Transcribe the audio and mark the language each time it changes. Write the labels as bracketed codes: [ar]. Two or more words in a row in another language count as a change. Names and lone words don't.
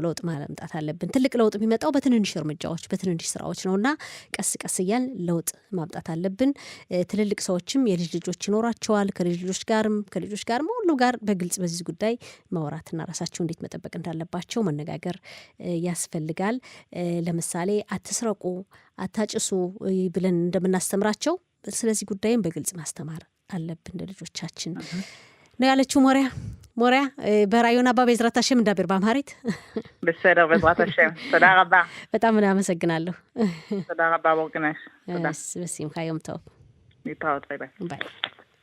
[am] ለውጥ ማምጣት አለብን። ትልቅ ለውጥ የሚመጣው በትንንሽ እርምጃዎች በትንንሽ ስራዎች ነውና ቀስ ቀስ እያል ለውጥ ማምጣት አለብን። ትልልቅ ሰዎችም የልጅ ልጆች ይኖራቸዋል። ከልጆች ጋርም ሁሉ ጋር በግልጽ በዚህ ጉዳይ ማውራትና ራሳቸው እንዴት መጠበቅ እንዳለባቸው መነጋገር ያስፈልጋል። ለምሳሌ አትስረቁ፣ አታጭሱ ብለን እንደምናስተምራቸው ስለዚህ ጉዳይም በግልጽ ማስተማር አለብን ለልጆቻችን ነው ያለችው ሞሪያ በራዩና ባቤዝራት [he] השם מדבר באמהרית? בסדר, בעזרת השם. תודה רבה. [am] በጣም አመሰግናለሁ። [he] תודה רבה בורגנש. תודה. בשמחה, יום טוב. להתראות, ביי ביי. ביי.